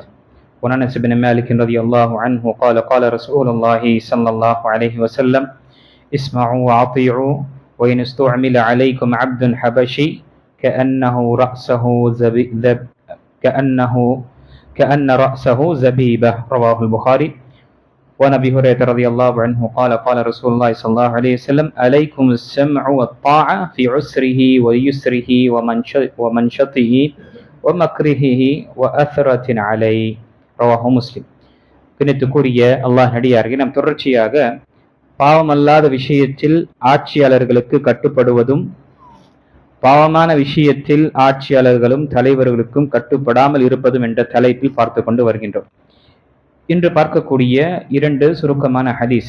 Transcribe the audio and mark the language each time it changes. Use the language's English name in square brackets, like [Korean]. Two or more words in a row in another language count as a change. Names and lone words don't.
[Arabic] وعن أنس بن مالك رضي الله عنه قال قال رسول الله صلى الله عليه وسلم: اسمعوا وأطيعوا وإن استعمل عليكم عبد حبشي كأن رأسه زبيبة. رواه البخاري. وعن أبي هريرة رضي الله عنه قال قال رسول الله صلى الله عليه وسلم: عليكم السمع والطاعة في عسره ويسره ومنشطه ومكرهه وأثرة عليه. رواه مسلم. [Tamil] பின்னத்துக்குரிய அல்லாஹ் நடிகார்கள் நாம் தொடர்ச்சியாக பாவமல்லாத விஷயத்தில் ஆட்சியாளர்களுக்கு கட்டுப்படுவதும் பாவமான விஷயத்தில் ஆட்சியாளர்களும் தலைவர்களுக்கும் கட்டுப்படாமல் இருப்பதும் என்ற தலைப்பில் பார்த்து கொண்டு வருகின்றோம். இன்று பார்க்கக்கூடிய இரண்டு சுருக்கமான ஹதீஸ்.